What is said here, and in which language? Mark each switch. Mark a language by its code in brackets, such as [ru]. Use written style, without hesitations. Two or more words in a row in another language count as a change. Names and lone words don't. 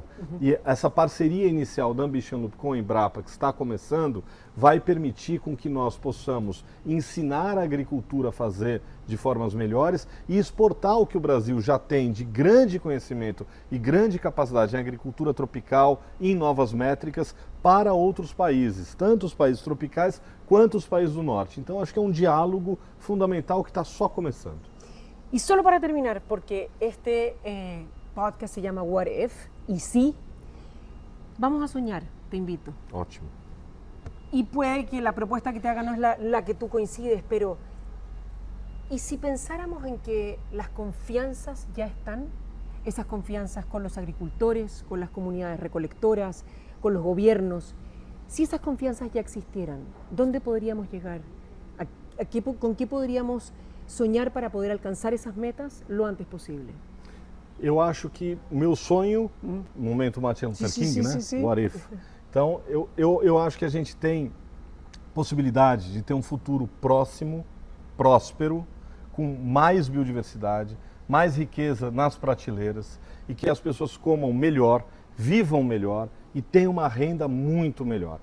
[pt] E essa parceria inicial da Ambition Loop com a Embrapa, que está começando, vai permitir com que nós possamos ensinar a agricultura a fazer de formas melhores e exportar o que o Brasil já tem de grande conhecimento e grande capacidade em agricultura tropical e em novas métricas para outros países, tanto os países tropicais quanto os países do norte. Então, acho que é um diálogo fundamental que está só começando. [es] Y solo para terminar, porque este podcast se llama What If, y sí, vamos a soñar, te invito. [pt] Ótimo. [es] Y puede que la propuesta que te haga no es la que tú coincides, pero ¿y si pensáramos en que las confianzas ya están? Esas confianzas con los agricultores, con las comunidades recolectoras, con los gobiernos. Si esas confianzas ya existieran, ¿dónde podríamos llegar? ¿Con qué podríamos [pt] sonhar para poder alcançar essas metas [es] lo antes possível? [pt] Eu acho que o meu sonho, momento Martin Luther King, né? Sim. [en] What if? [pt] Então, eu acho que a gente tem possibilidade de ter um futuro próximo, próspero, com mais biodiversidade, mais riqueza nas prateleiras e que as pessoas comam melhor, vivam melhor e tenham uma renda muito melhor.